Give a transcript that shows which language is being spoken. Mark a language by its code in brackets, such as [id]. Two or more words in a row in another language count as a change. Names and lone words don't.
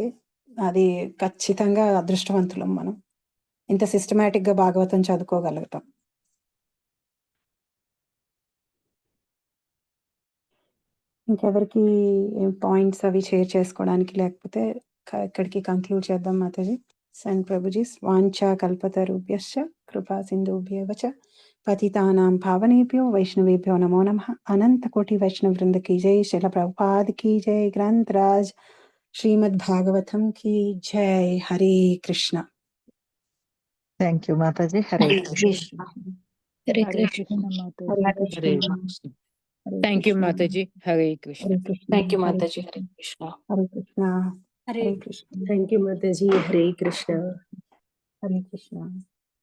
[te] అది ఖచ్చితంగా అదృష్టవంతులం మనం ఇంత సిస్టమేటిక్ గా భాగవతం చదువుకోగలుగుతాం. ఇంకెవరికి పాయింట్స్ అవి షేర్ చేసుకోవడానికి లేకపోతే ఇక్కడికి కంక్లూడ్ చేద్దాం మాతాజీ. [sa] सेंड प्रभुजीज़ वाञ्छा कल्पतरुभ्यश्च कृपा सिन्धुभ्येव च पतितानाम् पावनेभ्यो वैष्णवेभ्यो नमो नमः. [hi] अनन्त कोटि वैष्णव वृन्द की जय, श्रील प्रभुपाद की जय, ग्रन्थ राज श्रीमद् भागवतम् की जय. [te] Hare Krishna. [en] thank you [te] మాతాజీ. హరే హరే కృష్ణ. కృష్ణ. హరే హరే కృష్ణ కృష్ణ మాతాజీ. Hare హరే Krishna. కృష్ణ. హరే [en] thank you [te] కృష్ణ. మాతాజీ. హరే కృష్ణ. Hare Krishna. [en] thank you [te] Hare మాతాజీ. Krishna. హరే కృష్ణ. Hare Krishna. హరే Hare Krishna. [en] thank you [te] మాతాజీ. హరే కృష్ణ. Hare Krishna.